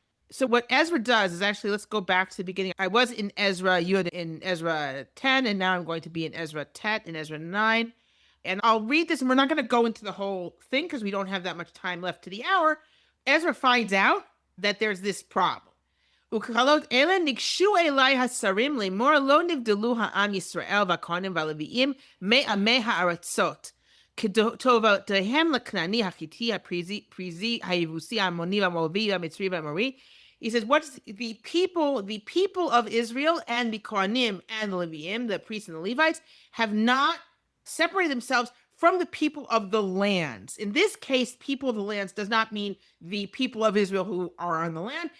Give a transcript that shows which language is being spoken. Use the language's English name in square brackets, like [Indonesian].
[English] So what Ezra does is actually, let's go back to the beginning. I was in Ezra Yehud in Ezra 10, and now I'm going to be in Ezra Tet in Ezra 9. And I'll read this, and we're not going to go into the whole thing because we don't have that much time left to the hour. Ezra finds out that there's this problem. [Hebrew] וככלות אלה ניגשו אליי השרים לאמור לא נבדלו העם ישראל והכהנים והלוויים מעמי הארצות. כטובותיהם לכנעני, החיתי, הפריזי, היבוסי, המוני, המואבי, המצרי, והאמורי. [English] He says, what's the people of Israel and the Kohanim and the Leviim, the priests and the Levites, have not separated themselves from the people of the lands. In this case, people of the lands does not mean the people of Israel who are on the land.